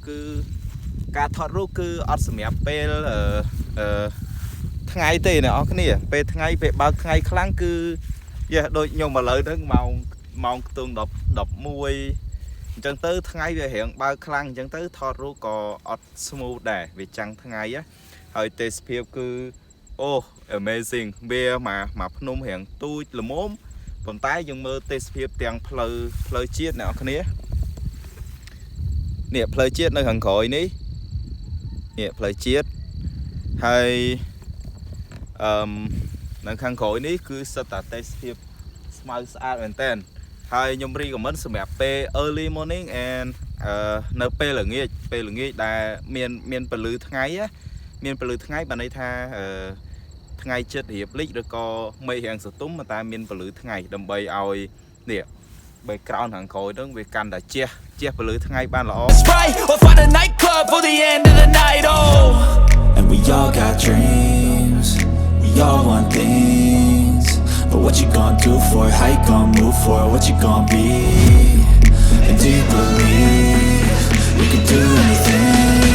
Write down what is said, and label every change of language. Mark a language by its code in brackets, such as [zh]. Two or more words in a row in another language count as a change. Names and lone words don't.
[km] គឺអត់សម្រាប់ពេលថ្ងៃទេអ្នកនរគ្នាពេលថ្ងៃពេលបើកថ្ងៃខ្លាំងគឺដូចខ្ញុំឥឡូវហ្នឹងម៉ោងខ្ទង់11អញ្ចឹងទៅថ្ងៃវារៀងបើកខ្លាំងអញ្ចឹងទៅថតរូបក៏អត់ smooth ដែរវាចាំងថ្ងៃហើយទេសភាពគឺអូ amazing វាមកភ្នំរៀងទូចល្មមប៉ុន្តែយើងមើលទេសភាពទាំងផ្លូវជាតិអ្នកនរគ្នា នេះផ្លូវជាតិនៅខាងក្រោយនេះផ្លូវជាតិហើយនៅខាងក្រោយនេះគឺសិត តែទេសភាពស្មៅស្អាតមែនតើហើយខ្ញុំ recommend សម្រាប់ពេល [en] early morning and [km] នៅពេលល្ងាចដែលមានពន្លឺថ្ងៃបានន័យថាថ្ងៃចិត្តរៀបលិចឬក៏មេឃរាំងសតុំតែមានពន្លឺថ្ងៃដើម្បីឲ្យនេះ background ខាងក្រោយហ្នឹងវាកាន់តែជះពន្លឺថ្ងៃបានល្អ [en] Or find a nightclub for the end of the night, oh. And we all got dreams, we all want things, but what you gonna do for it? How you gonna move for it? What you gonna be? And do you believe you can do anything?